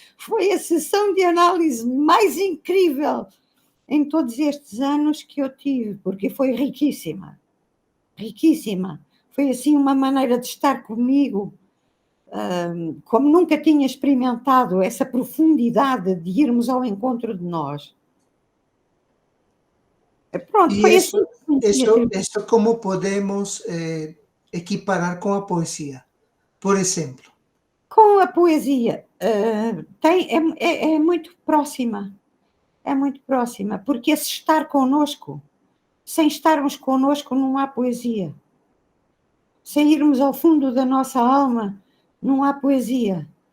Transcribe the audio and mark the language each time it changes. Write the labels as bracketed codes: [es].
[pt] Foi a sessão de análise mais incrível em todos estes anos que eu tive, porque foi riquíssima. Riquíssima. Foi assim uma maneira de estar comigo, como nunca tinha experimentado essa profundidade de irmos ao encontro de nós. Pronto, E foi assim. [es] eso ¿cómo podemos equiparar con la poesía? [pt] Por exemplo. Com a poesia, é muito próxima. É muito próxima, porque esse estar connosco, sem estarmos connosco, não há poesia. Sem irmos ao fundo da nossa alma, não há poesia.